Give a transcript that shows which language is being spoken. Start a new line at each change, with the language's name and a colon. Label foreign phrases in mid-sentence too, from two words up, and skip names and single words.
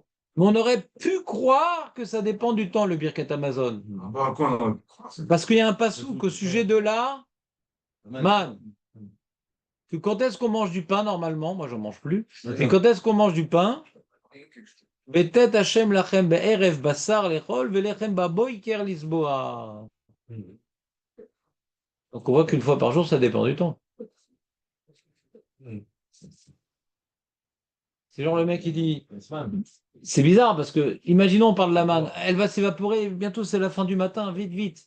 French: Mais on aurait pu croire que ça dépend du temps, le
Hebrew: ברכת המזון.
French: Parce qu'il y a un passouk au sujet de la man. Que quand est-ce qu'on mange du pain normalement? Moi, j'en mange plus. Et quand est-ce qu'on mange du pain?
Hebrew: בתת ה' לכם בערב בשר לאכול ולחם בבקר לשבע.
French: Donc on voit qu'une fois par jour, ça dépend du temps. C'est genre le mec qui dit, c'est bizarre parce que, imaginons on parle de la manne, elle va s'évaporer, bientôt c'est la fin du matin, vite, vite.